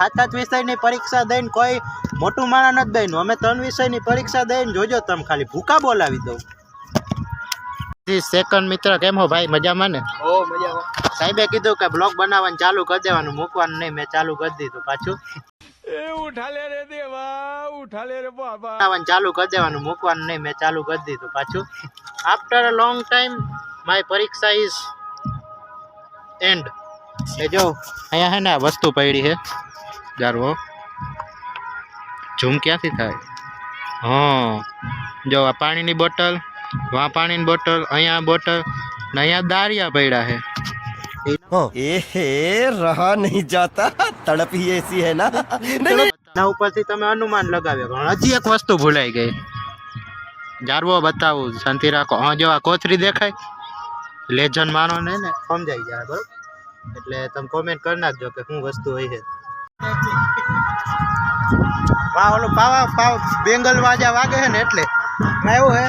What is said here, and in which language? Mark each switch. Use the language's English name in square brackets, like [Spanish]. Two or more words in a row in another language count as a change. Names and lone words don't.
[Gujarati] 7 વિષયની પરીક્ષા દઈને કોઈ મોટું માણસ નથી બન્યું. અમે 3 વિષયની પરીક્ષા દઈને જોજો તમે, ખાલી ભૂકા બોલાવી દઉં. સેકન્ડ મિત્ર, કેમ હો ભાઈ? મજામાં ને? સાહેબે કીધું કે બ્લોગ બનાવવાનું ચાલુ કરી દેવાનું, મૂકવાનું નહીં. મેં ચાલુ કરી દીધું પાછું. [Hindi] उठा ले रे देवा, उठा ले रे बाबा. [Gujarati] ચાલુ કરી દેવાનું, મૂકવાનું નહીં. મેં ચાલુ કરી દીધું પાછું. [English] After a long time my પરીક્ષા is end. [Gujarati] એ જો અહીંયા હે ને આ વસ્તુ પડી છે, જારવો ઝૂમ ક્યાંથી થાય? હા જો, આ પાણીની બોટલ, વहाँ પાણીની બોટલ, અહીંયા બોટલ ને અહીંયા દારિયા પડ્યા છે. [Hindi] ए रहा नहीं जाता, तड़प ही ऐसी है ना. [Gujarati] ના ઉપરથી તમે અનુમાન લગાવ્યો. પણ હજી એક વસ્તુ ભૂલાઈ ગઈ. જારવો બતાવું, શાંતિ રાખો. હા જો આ કોથરી દેખાય, લેજન માનો ને સમજાઈ જાય. બરોબર? એટલે તમે કોમેન્ટ કરી નાખજો કે શું વસ્તુ હોય છે. વાહ, ઓલું પાવા બેંગલ વાજા વાગે છે ને એટલે એવું હે.